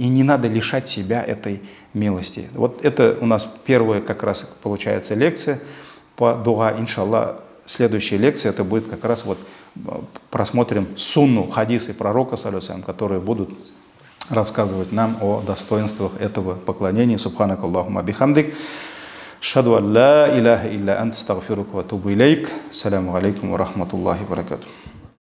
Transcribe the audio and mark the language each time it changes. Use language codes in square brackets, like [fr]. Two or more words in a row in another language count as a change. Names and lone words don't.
[ru] И не надо лишать себя этой милости. Вот это у нас первая как раз получается лекция по дуа. Иншаллах, следующая лекция это будет как раз вот просмотрим сунну, хадисы пророка, которые будут рассказывать нам о достоинствах этого поклонения. [ar] سبحانك اللهم بحمدك. أشهد أن لا إله إلا أنت، أستغفرك وأتوب إليك. السلام عليكم ورحمة الله وبركاته.